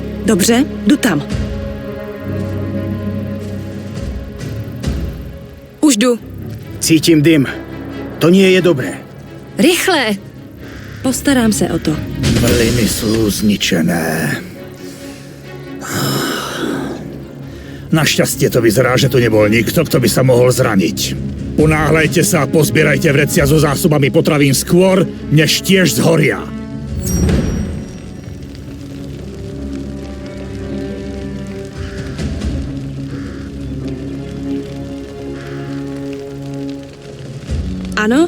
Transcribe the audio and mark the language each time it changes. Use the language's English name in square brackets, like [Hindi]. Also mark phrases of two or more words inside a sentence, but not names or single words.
[Czech] Dobře, jdu tam. Už jdu. [Slovak] Cítím dym. To nie je dobré. [Czech] Rychle! Postarám se o to. [Slovak] Mlyny sú zničené. Našťastie to vyzerá, že tu nebol nikto, kto by sa mohol zraniť. Unáhľajte sa a pozbierajte vrecia so zásobami potravín skôr, než tiež zhoria. [Czech] Ano?